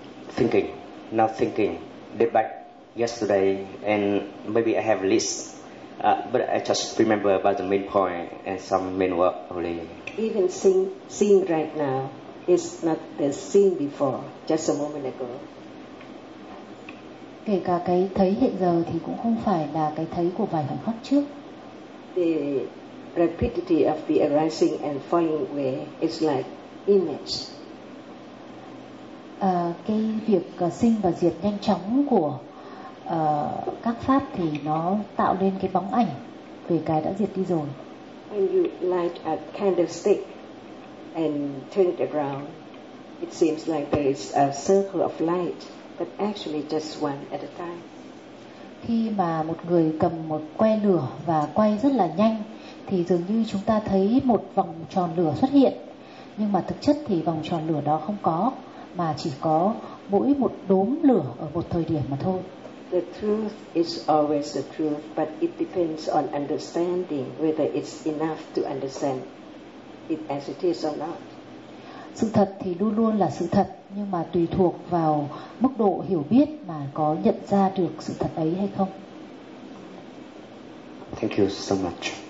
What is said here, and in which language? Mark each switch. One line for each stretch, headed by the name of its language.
English: Thinking. Now thinking. Day back yesterday, and maybe I have list, but I just remember about the main point and some main work only. Even seeing right now is not the seeing before, just a moment ago.
Vietnamese: Kể cả cái thấy hiện giờ thì cũng không phải là cái thấy của vài khoảnh khắc trước.
English: The rapidity of the arising and falling away is like image.
Vietnamese: Cái việc sinh và diệt nhanh chóng của các pháp thì nó tạo nên cái bóng ảnh về cái đã diệt đi rồi.
English: When you light a candlestick and turn it around, it seems like there is a circle of light. But actually just one at a time.
Vietnamese: Khi mà một người cầm một que lửa và quay rất là nhanh thì dường như chúng ta thấy một vòng tròn lửa xuất hiện, nhưng mà thực chất thì vòng tròn lửa đó không có, mà chỉ có mỗi một đốm lửa ở một thời điểm mà thôi.
English: The truth is always the truth, but it depends on understanding whether it's enough to understand it as it is or not.
Vietnamese: Sự thật thì luôn luôn là sự thật, nhưng mà tùy thuộc vào mức độ hiểu biết mà có nhận ra được sự thật ấy hay không.
English: Thank you so much.